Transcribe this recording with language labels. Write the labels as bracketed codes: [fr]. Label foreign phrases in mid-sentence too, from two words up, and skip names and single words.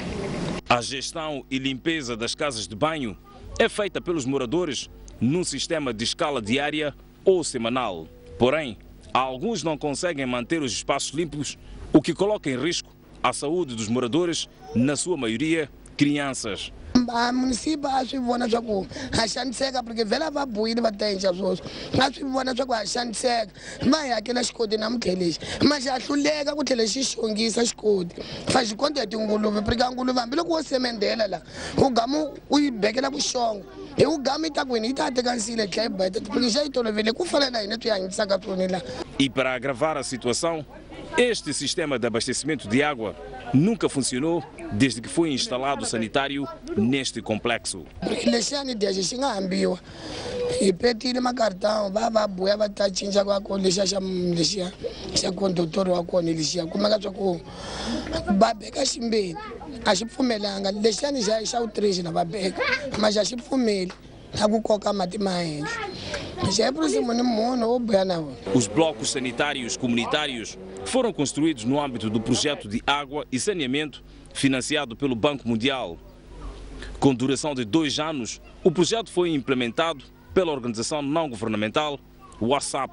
[pt] A gestão e limpeza das casas de banho é feita pelos moradores num sistema de escala diária ou semanal. Porém, alguns não conseguem manter os espaços limpos, o que coloca em risco a saúde dos moradores, na sua maioria crianças. [ts] A município a swi vona swa ku ha xaniseka porque vhela va bohile va ta endla swoswo a swi vona swa ku ha xaniseka va hi hakela xikoti namuntlha lexi ma xa hluleka ku tlhela xi xongisa xikoti fa xi konta hi tinguluve porque nguluve hambiloko wo semendela la u gama u yi bekela vuxongo hi u gama yi ta ku hini yi ta teka nsile yi tlhela yi beta porque xa yi tolovele ku fana na hina swi hanyisaka swoni la. [pt] E para agravar a situação, este sistema de abastecimento de água nunca funcionou desde que foi instalado o sanitário neste complexo. [ts] Lexiyani dexi xi nga hambiwa hi petile makartão va buya va ta cinca ka kona lexiya xa condutor wa kona lexiya kumeka swa ku va beka ximbeni a xi pfumelanga lexiyani xa utrixi na va beka ma xa xi pfumeli a ku koka mati ma henhla. [pt] Os blocos sanitários comunitários foram construídos no âmbito do projeto de água e saneamento financiado pelo Banco Mundial. Com duração de 2 anos, o projeto foi implementado pela organização não governamental WhatsApp.